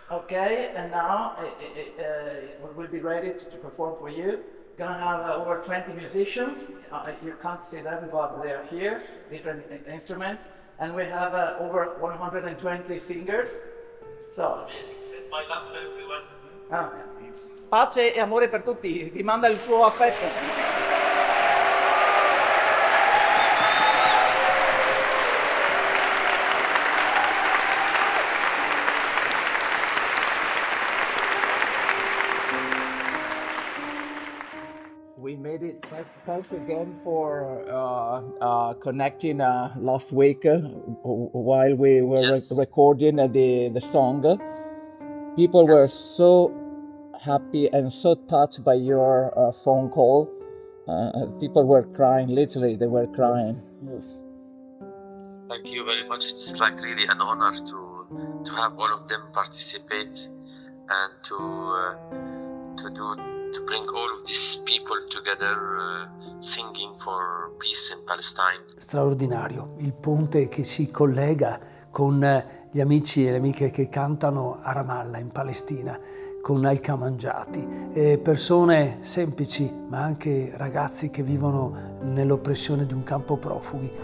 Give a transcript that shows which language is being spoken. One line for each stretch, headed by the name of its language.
English: Okay, and now we will be ready to perform for you. Gonna have over 20 musicians. You can't see them, but they're here, different instruments. And we have over 120 singers. So. Amazing. Send my love to everyone.
Italian: Pace e amore per tutti, vi manda il suo affetto.
English: We made it. Thanks again for connecting last week while we were recording the song. People were so happy and so touched by your phone call. People were crying, literally, they were crying. Yes. Thank you very much. It's like really an honor to have all of them participate and to bring all of these people together singing for peace in Palestine.
Italian: Straordinario, il ponte che si collega con gli amici e le amiche che cantano a Ramallah in Palestina, con Al-Kamanjati, persone semplici ma anche ragazzi che vivono nell'oppressione di un campo profughi.